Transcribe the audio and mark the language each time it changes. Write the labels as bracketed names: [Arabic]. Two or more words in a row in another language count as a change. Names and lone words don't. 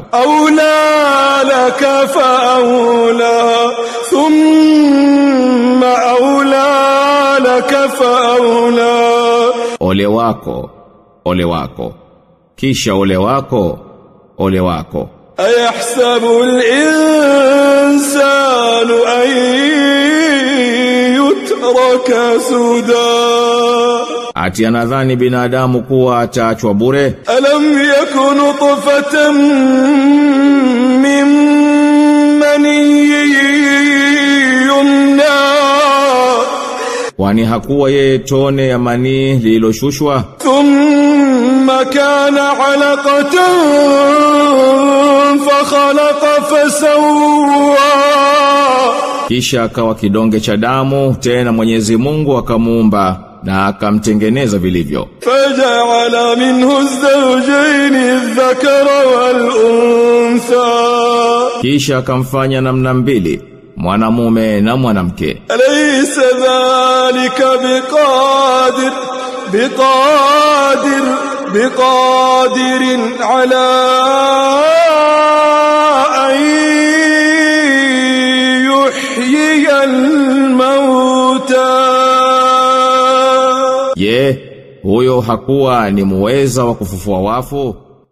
[Arabic] أولى لك فأولى ثم أولى لك فأولى. [Swahili] Ole wako, ole wako, kisha ole wako, ole wako. [Arabic] أيحسب الإنسان أن يترك سدى. [Swahili] Ati anadhani binadamu kuwa ataachwa bure? [Arabic] ألم يكن نطفة من مني يمنى. [Swahili] Kwani hakuwa yeye tone ya manii lililoshushwa? [Arabic] ثم كان علقة فخلق فسوى. [Swahili] Kisha akawa kidonge cha damu, tena Mwenyezi Mungu akamuumba na akamtengeneza vilivyo. [Arabic] فجعل منه الزوجين الذكر والأنثى. [Swahili] Kisha akamfanya namna mbili, mwanamume na mwanamke. [Arabic] أليس ذلك بقادر على أن يحيي الموتى. [Swahili] Je, huyo hakuwa ni muweza wa kufufua wafu?